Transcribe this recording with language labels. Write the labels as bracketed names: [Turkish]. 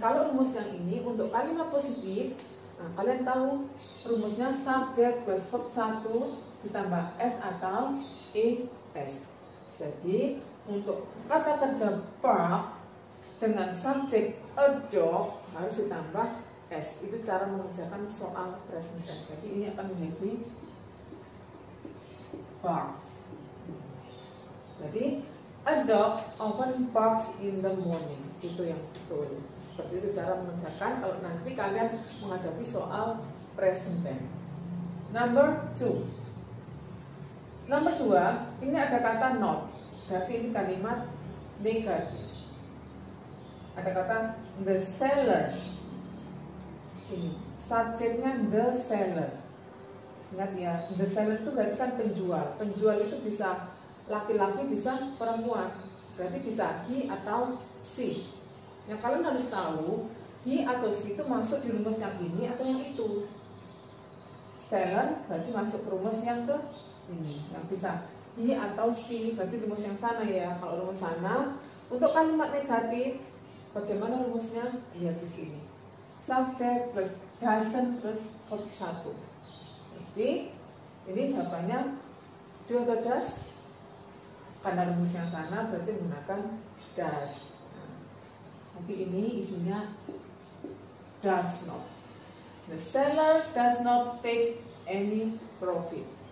[Indonesian] Kalau rumus yang ini untuk kalimat positif, nah, kalian tahu rumusnya subjek plus verb 1 ditambah s atau es. Jadi untuk kata kerja park dengan subjek a dog harus ditambah s. Itu cara mengerjakan soal present tense. Jadi ini akan menjadi barks. Jadi [English] a dog often barks in the morning. [Indonesian] Itu yang betul. Seperti itu cara mengerjakan kalau nanti kalian menghadapi soal present tense. [English] Number 2. [Indonesian] Nomor 2, ini ada kata not. Berarti ini kalimat negatif. Ada kata the seller. Ini subjeknya the seller. Ingat ya, the seller itu berarti kan penjual. Penjual itu bisa laki-laki, bisa perempuan. Berarti bisa he atau she. Yang kalian harus tahu, he atau she itu masuk di rumus yang ini atau yang itu. Seller berarti masuk rumus yang ke ini, yang bisa he atau she, berarti rumus yang sana ya. Kalau rumus sana untuk kalimat negatif, bagaimana rumusnya? Lihat di sini. [English] Subject plus doesn't plus verb 1. [Indonesian] Jadi ini jawabannya do atau does? Karena rumus yang sana berarti menggunakan does. Nanti ini isinya does not. [English] The seller does not take any profit.